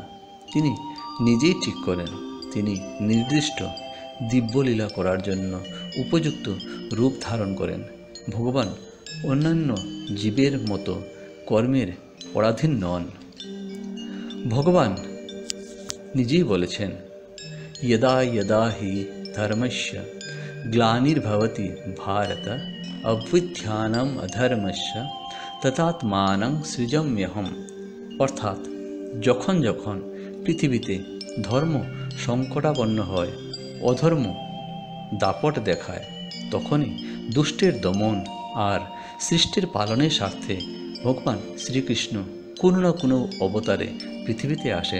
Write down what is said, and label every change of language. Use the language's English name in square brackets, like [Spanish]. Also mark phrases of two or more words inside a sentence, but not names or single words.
[Bangla] তিনি নিজেই ঠিক করেন। তিনি নির্দিষ্ট দিব্যলীলা করার জন্য উপযুক্ত রূপ ধারণ করেন। ভগবান অন্যান্য জীবের মতো কর্মের পরাধীন নন। ভগবান নিজেই বলেছেন, [Sanskrit] यदा यदा हि धर्मस्य ग्लानिर्भवति भारत अभ्युत्थानम् अधर्मस्य तदात्मानं सृजाम्यहम्। [Bangla] অর্থাৎ যখন যখন পৃথিবীতে ধর্ম সংকটাপন্ন হয়, অধর্ম দাপট দেখায়, তখনই দুষ্টের দমন আর সৃষ্টির পালনের স্বার্থে ভগবান শ্রীকৃষ্ণ কোনো না কোনো অবতারে পৃথিবীতে আসেন।